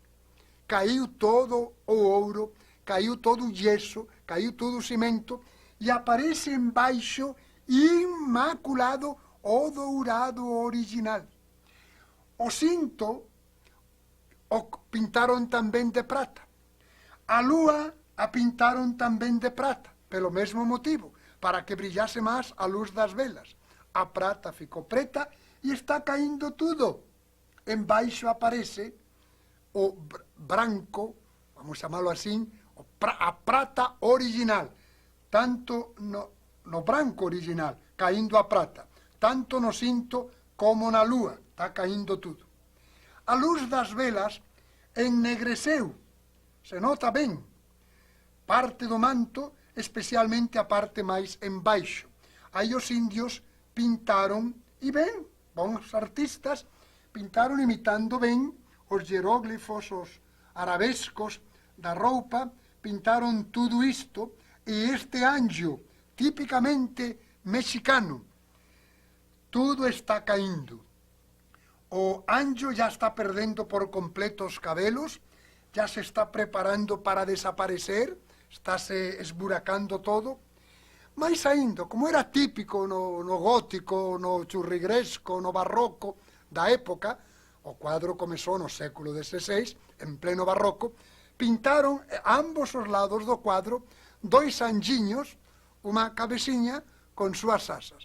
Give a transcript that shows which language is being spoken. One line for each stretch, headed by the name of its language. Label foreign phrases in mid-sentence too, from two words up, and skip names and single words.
Galician: Caiu todo o ouro, caiu todo o yeso, caiu todo o cimento e aparece embaixo inmaculado o dourado original. O cinto o pintaron tamén de prata. A lúa a pintaron tamén de prata, pelo mesmo motivo, para que brillase máis a luz das velas.
Portuguese: A prata ficou preta e está caindo tudo.
Galician: Embaixo aparece o branco, vamos chamalo así, a prata original, tanto no branco original, caindo a prata, tanto no cinto como na lúa, está caindo tudo. A luz das velas ennegreceu, se nota ben, parte do manto, especialmente a parte máis embaixo. Aí os indios pintaron, e ben, bons artistas, pintaron imitando ben os hieróglifos, os arabescos da roupa,
Portuguese: pintaron tudo isto, e este anjo, típicamente mexicano, tudo está caindo. O anjo já está perdendo por completo os cabelos, já se está preparando para desaparecer, está se esburacando todo, mas ainda, como era típico no gótico, no churrigueresco, no barroco da época,
Galician: o cuadro comezou no século XVI, en pleno barroco, pintaron a ambos os lados do cuadro dois anjiños, unha cabeciña con súas asas.